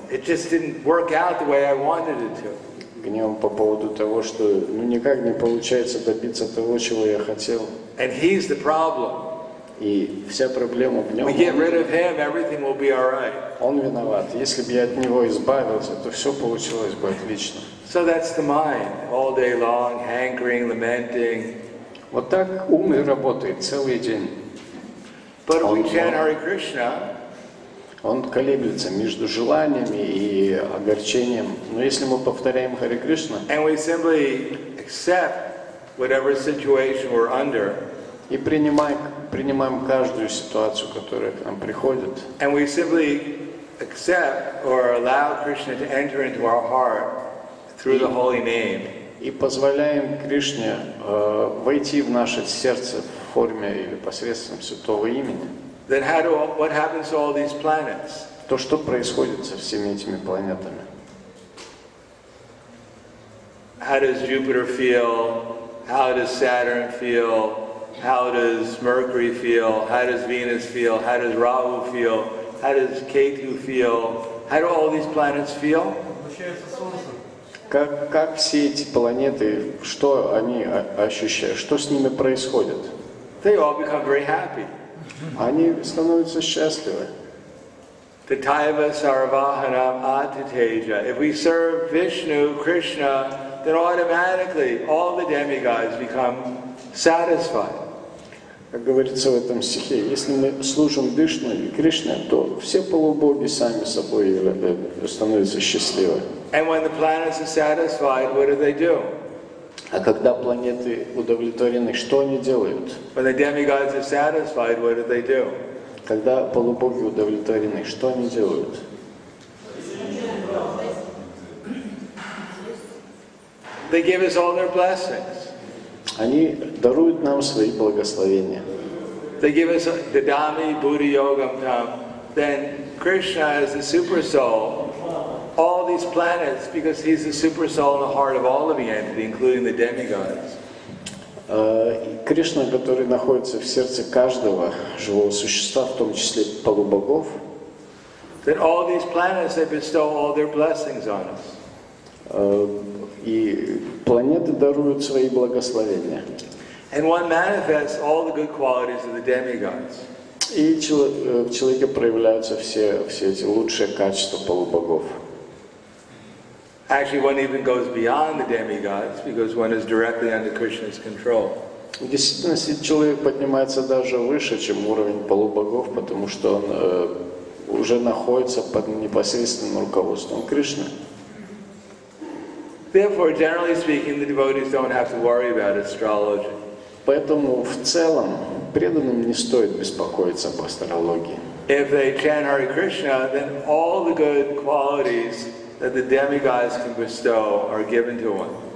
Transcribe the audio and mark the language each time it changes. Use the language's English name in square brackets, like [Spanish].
[English] It just didn't work out the way I wanted it to. [Russian] Гневом по поводу того, что никак не получается добиться того, чего я хотел. [English] And he's the problem. [Russian] И вся проблема в нем. [English] We get rid of him, everything will be all right. [Russian] Он виноват. Если бы я от него избавился, то все получилось бы отлично. [English] So that's the mind, all day long, hankering, lamenting. [Russian] Вот так ум и работает целый день. [English] But if we chant Hare Krishna, [Russian] Он колеблется между желаниями и огорчением. Но если мы повторяем Харе Кришна [English] and we simply accept whatever situation we're under, [Russian] и принимаем каждую ситуацию, которая к нам приходит, [English] and we simply accept or allow Krishna to enter into our heart through the holy name, [Russian] и позволяем Кришне войти в наше сердце в форме или посредством святого имени, [English] then what happens to all these planets? [Russian] то что происходит со всеми этими планетами? [English] How does Jupiter feel? How does Saturn feel? How does Mercury feel? How does Venus feel? How does Rahu feel? How does Ketu feel? How do all these planets feel? [Russian] Как все эти планеты, что они ощущают, что с ними происходит? [English] They all become very happy. [Russian] Они становятся счастливы. [Sanskrit] Tataiva sarvahanam atiteja. [English] If we serve Vishnu, Krishna, then automatically all the demigods become satisfied. [Russian] Как говорится в этом стихе, если мы служим Вишну и Кришне, то все полубоги сами собой становятся счастливы. [English] And when the planets are satisfied, what do? [Russian] А когда планеты удовлетворены, что они делают? [English] When the demigods are satisfied, what do? [Russian] Когда полубоги удовлетворены, что они делают? [English] They give us all their blessings. [Russian] Они даруют нам свои благословения. [English] They give us [Sanskrit] Dadami Buddha Yogam Tam. [English] Then Krishna as the super soul, all these planets, because he's the super soul in the heart of all of the entity, including the demigods. [Russian] Кришна, который находится в сердце каждого живого существа, в том числе полубогов, [English] Then all these planets, they bestow all their blessings on us. [Russian] и планеты даруют свои благословения. [English] And one manifests all the good qualities of the demigods. [Russian] И в человеке проявляются все эти лучшие качества полубогов. [English] Actually, one even goes beyond the demigods because one is directly under Krishna's control. [Russian] В действительности человек поднимается даже выше, чем уровень полубогов, потому что он уже находится под непосредственным руководством Кришны. [English] Therefore, generally speaking, the devotees don't have to worry about astrology. [Russian] Поэтому в целом преданным не стоит беспокоиться об астрологии. [English] if they chant Hare Krishna, then all the good qualities that the demigods can bestow are given to one.